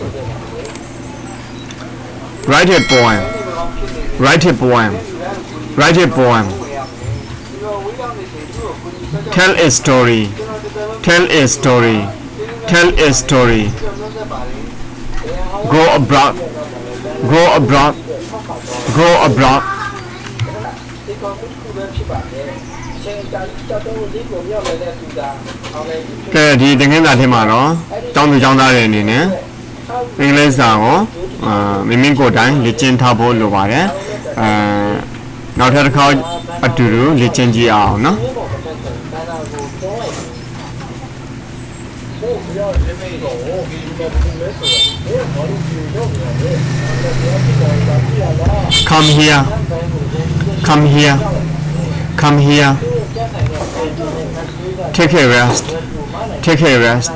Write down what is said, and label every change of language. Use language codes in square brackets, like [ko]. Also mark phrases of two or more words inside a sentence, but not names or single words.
[en] Write a poem. Write a poem. Write a poem. Tell a story. Tell a story. Tell a story. Go abroad. Go abroad. Go abroad. [my] ကဲဒီသင်ခန်းစာထဲမှာတော့ကျောင်းသူကျောင်းသားတွေအနေနဲ့အင်္ဂလိပ်စာကိုမိမိကိုယ်တိုင်လေ့ကျင့်ထားဖို့လိုပါတယ်နောက်ထပ်တစ်ခါအတူတူလေ့ကျင့်ကြည့်အောင်နော် [en] Come here. Come here. Come here. Take a rest. Take a rest.